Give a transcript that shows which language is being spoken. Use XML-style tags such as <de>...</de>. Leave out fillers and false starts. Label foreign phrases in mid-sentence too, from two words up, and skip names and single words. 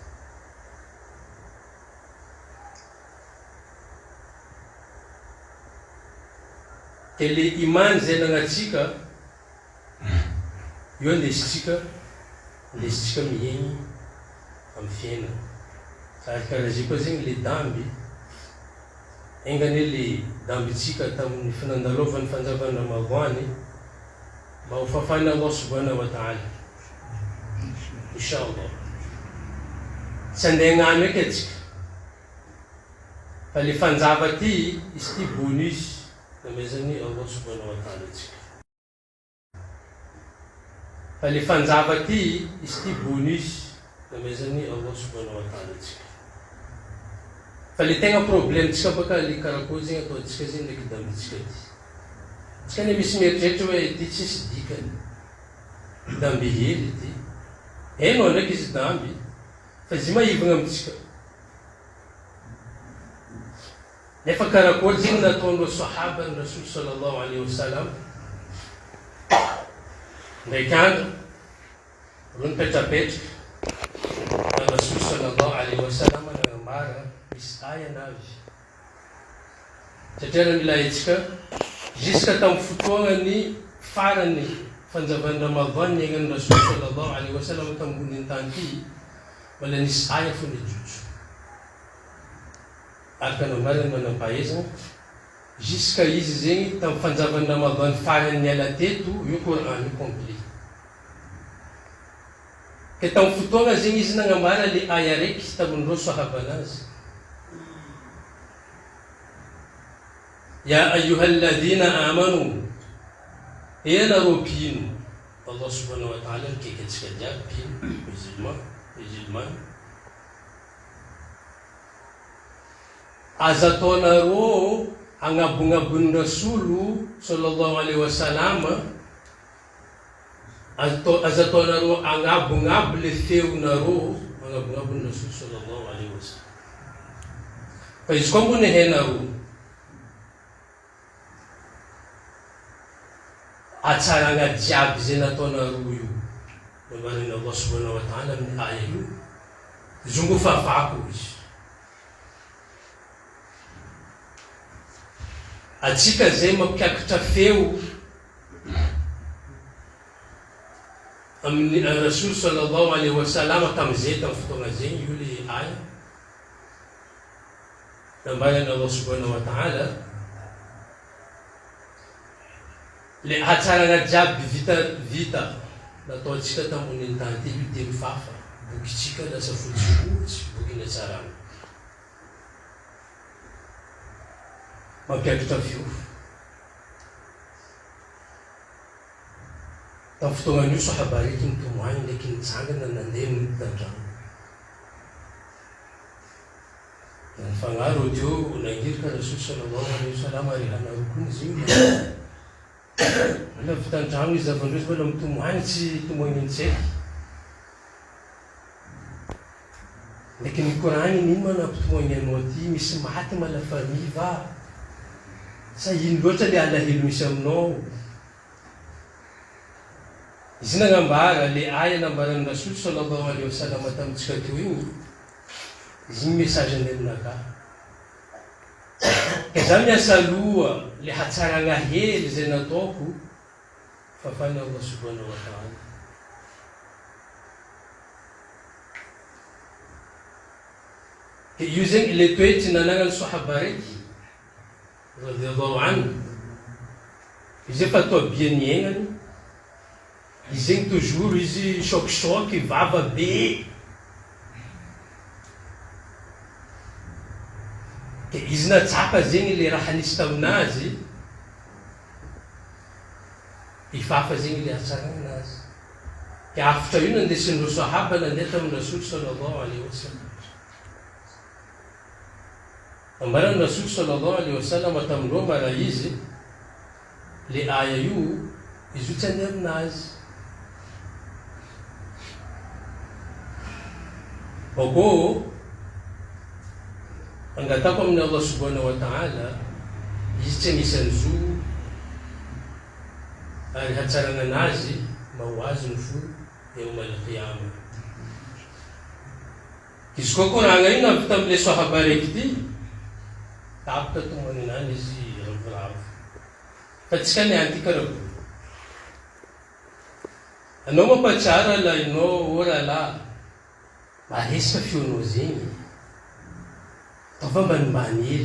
<mg>ke le imany zay nagnatsika io andesitsika miegny amin'ny fiainana sady karaha zay koa zegny le damby engany le dambitsika tamin'ny finandalovany fanjavany Ramadany mba ho fafany</mg> <ar>الله سبحانه وتعالى إن شاء الله</ar> <mg>tsy andeha agnano eky atsika fa le fanjava ty izy ty bonus namezany</mg> <ar>الله سبحانه وتعالى</ar> <mg>atsika fa le fanjava ty izy ty bonus namezany</mg> <ar>الله سبحانه وتعالى</ar> <mg>atsika fa le tegna problemtsika baka le karakory zegny ataontsika zegny ndraiky dambitsika ty. Tsika ne misy mieritreritra hoe ty tsisy dikany, damby hely ty. Hainao ndraiky izy damby, fa izy maivagna amitsika. Nefa karakory zegny nataon'ireo sahaba ny</mg> <ar>رسول صلى الله عليه وسلم.</ar> <mg>Ndraiky andro, ro nipetrapetraka, na</mg> <ar>رسول صلى الله عليه وسلم</ar> <mg>nagnambara misy aya navy. Satria raha mila hetsika, jusqu'à tamin'ny fotoagnany farany fanjavan'ny Ramadan niaignan'ny</mg> <ar>رسول صلى الله عليه وسلم</ar> <mg>tambony tany ty, mbola nisy aya fo nijotso. Araka namariny manam-pahaizana, jusqu'à izy zegny tamin'ny fanjavan'ny Ramadan farany niala teto, io Coran io complet. Ka tamin'ny fotoagna zegny izy nagnambara le aya raiky tamin'ireo sahaba anazy.</mg> <ar>يا أيها الذين آمنوا,</ar> <mg>anareo mpino,</mg> <ar>الله سبحانه وتعالى</ar> <mg>mikaiky antsika jiaby mpino, musulman. Aza ataonareo agnabognabon'ny</mg> <ar>رسول صلى الله عليه وسلم,</ar> <mg>aza ataonareo agnabognabo le feonareo agnabognabon'ny</mg> <ar>رسول صلى الله عليه وسلم.</ar> <mg>Fa izy koa mbony hainareo atsaragna jiaby zay nataonareo io, namariny</mg> <ar>الله سبحانه وتعالى</ar> <mg>amin'ny aya io, zongo favako izy. Atsika zay mampiakatra feo amin'ny</mg> <ar>رسول صلى الله عليه وسلم</ar> <mg>tamin'izay tamin'ny fotoagna zegny io le aya. Namariny</mg> <ar>الله سبحانه وتعالى</ar> <mg>le hatsaragna jiaby vita nataontsika tamin'ny tany ty io dia mifafa, bokitsika lasa fotsifotsy, bokiny hatsaragna. Mampiakatra feo. Tamin'ny fotoagnan'io sahaba raiky nitomoagny ndraiky nitsangana nandeha nitandragno. Nifagnaro teo nangirika</mg> <ar>رسول صلى الله عليه وسلم</ar> <mg>ary hanarokony izy io. Ala vitan-drano izy avy andreo mbola mitomoagny tsy tomoagny intsaiky. Ndraiky nikoragny ino manam-pitomoagny anao ty, misy maty mala famille va. Sa ino loatra le alahelo misy aminao. Izy nagnambara le aya nambaran'ny</mg> <ar>رسول صلى الله عليه وسلم</ar> <mg>tamintsika teo igny, izy ny message andeha aminaka. Ka za miasa loha le hatsaragna hely zay nataoko, fafany</mg> <ar>الله سبحانه وتعالى.</ar> <mg>Ka io zegny le toetry nanagna ny sahaba raiky</mg> <ar>رضي الله عنه,</ar> <mg>izy efa toabia niaignany, izy zegny toujours izy choc vava be. Ka izy natsapa zegny le raha nisy taminazy, ifafa zegny le hatsaragna anazy. Ka afitra io nandesin'ireo sahaba nandeha tamin'ny</mg> <ar>رسول صلى الله عليه وسلم.</ar> <mg>Ambaran'ny</mg> <ar>رسول صلى الله عليه وسلم</ar> <mg>tamin'ireo mara izy le aya io, izy io tsy andeha aminazy. Oko angatako amin'ny</mg> <ar>الله سبحانه وتعالى,</ar> <mg>izy tsy anisy an'izo ary hatsaragna anazy mahoazy ny fo</mg> <ar>يوم القيامة.</ar> <mg>Izy koa koragna io navy tamin'ile sahaba raiky ty, tapaka tomany nany izy ravoravo. Fa tsika niany ty karakory. Anao mampatsara la inao ora la maresaka feonao zegny, taova mbanimbany hely.</mg>